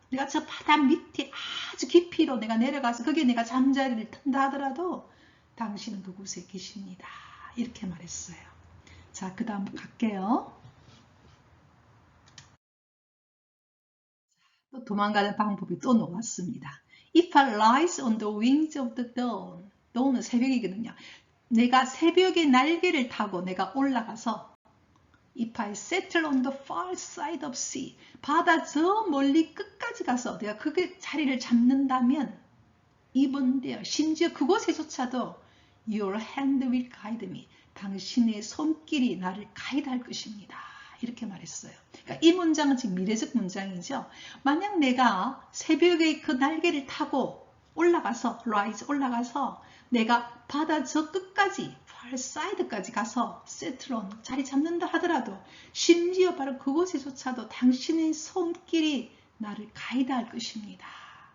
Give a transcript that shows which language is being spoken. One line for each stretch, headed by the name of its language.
Korean: 내가 저 바다 밑에 아주 깊이로 내가 내려가서 거기에 내가 잠자리를 튼다 하더라도 당신은 그곳에 계십니다. 이렇게 말했어요. 자, 그 다음 갈게요. 또 도망가는 방법이 또 나왔습니다.
English: If I rise on the wings of the dawn.
Korean: dawn은 새벽이거든요. 내가 새벽의 날개를 타고 내가 올라가서
English: If I settle on the far side of sea.
Korean: 바다 저 멀리 끝까지 가서 내가 그 자리를 잡는다면
English: even there,
Korean: 심지어 그곳에조차도
English: Your hand will guide me.
Korean: 당신의 손길이 나를 가이드할 것입니다. 이렇게 말했어요. 그러니까 이 문장은 지금 미래적 문장이죠. 만약 내가 새벽에 그 날개를 타고 올라가서 올라가서 내가 바다 저 끝까지 far side까지 가서 settle on 자리 잡는다 하더라도 심지어 바로 그곳에조차도 당신의 손길이 나를 가이드할 것입니다.